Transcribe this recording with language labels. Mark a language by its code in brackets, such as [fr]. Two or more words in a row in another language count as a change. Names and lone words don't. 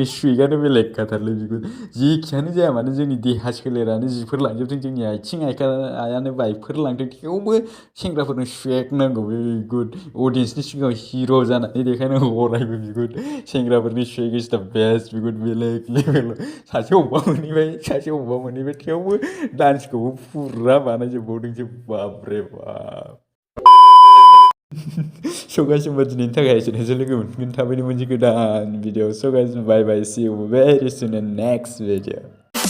[brx] सुइकआनो बेलेगखाथारलै बिगुर जेखियानो जाया मानो जोंनि देहा सोलेरानो जिफोर लांजोबदों जोंनि आथिं आखायानो बाइकफोर लांदों थेवबो सेंग्राफोरनो सुइक नांगौ बिगुर अडियन्सनि सिगाङाव हिर' जानानै देखायनांगौ अरायबो बिगुर सेंग्राफोरनि सुइक [en] is the best [brx] बिगुर बेलेग लेभेल सासे अबेबा मोनहैबाय थेवबो डान्सखौबो फुरा बानायजोबबावदोंसो बाबरे बाब [en] So guys, [brx] होमबा दिनैनि थाखाय एसेनोसै लोगो मोनफिनगोन थाबैनो मोनसे गोदान भिडिअ [en] So guys, bye bye, see you very soon in next video.